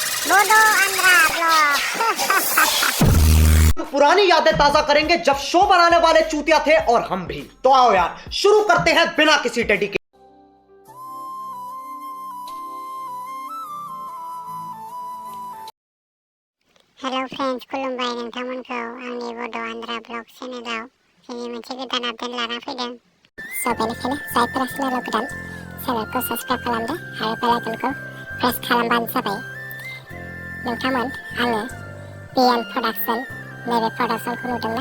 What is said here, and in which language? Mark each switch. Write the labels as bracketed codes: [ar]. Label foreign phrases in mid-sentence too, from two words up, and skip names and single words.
[hi] बोलो अंधा ब्लॉग। पुरानी यादें ताजा करेंगे जब शो बनाने वाले चूतिया थे और हम भी। तो आओ यार शुरू करते हैं बिना किसी डेडिकेशन। [en] Hello friends, [brx] खुलुमबाय नोंथांमोनखौ आंनि बड' आन्ध्रा ब्लग चेनेलाव दिनै मोनसे गोदान आपडेट लाना फैदों। बेनिखायनो जायफोरा चेनेलाव गोदान चेनेलखौ साबस्क्राइब खालामदो आरो बेल आइकनखौ प्रेस खालामबानो जाबाय। नोंथांमोन आङो बिएन प्रडाक्शन नैबे प्रडाक्शनखौ नुदोंना?